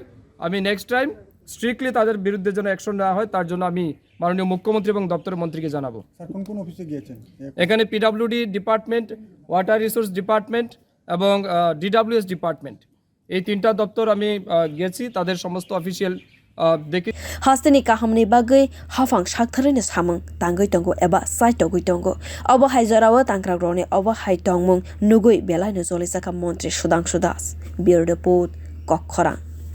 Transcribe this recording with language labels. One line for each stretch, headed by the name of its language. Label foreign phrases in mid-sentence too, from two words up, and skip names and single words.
Bangla: আমি
English: next time strictly
Bangla: তাদের বিরুদ্ধে যেন অ্যাকশন নেওয়া হয় তার জন্য আমি মাননীয় মুখ্যমন্ত্রী এবং দপ্তরের মন্ত্রীকে জানাবো। কোন অফিসে গিয়েছেন? এখানে
English: PWD department, water resource department
Bangla: এবং
English: DWS department,
Bangla: এই 3টা দপ্তর আমি গেছি, তাদের সমস্ত অফিসিয়াল দেখি।
Kok Borok: hasteni kahamni bagai hafang shaktharine samung tangoi tongo eba saitogoi tongo obohai jorawo tangkrak rone obohai tongmung nukgwi belai no jolijak Montri Sudhangsu das
English: bureau report
Kok Borok: kokkora।